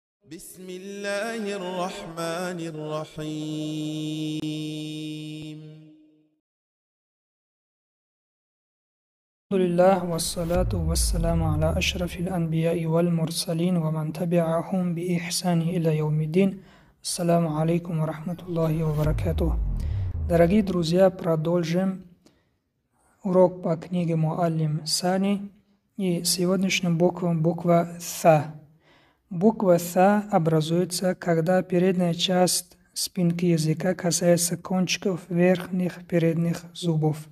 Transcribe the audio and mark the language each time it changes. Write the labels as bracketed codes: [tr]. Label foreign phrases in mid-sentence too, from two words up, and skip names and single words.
[ar] بسم الله الرحمن الرحيم. الحمد لله والصلاة والسلام على أشرف الأنبياء والمرسلين ومن تبعهم بإحسان إلى يوم الدين. السلام عليكم ورحمة الله وبركاته. [ru] Дорогие друзья, продолжим урок по книге Муаллим Сани и сегодняшним буквам буква Са. Буква Са образуется, когда передняя часть спинки языка касается кончиков верхних передних зубов.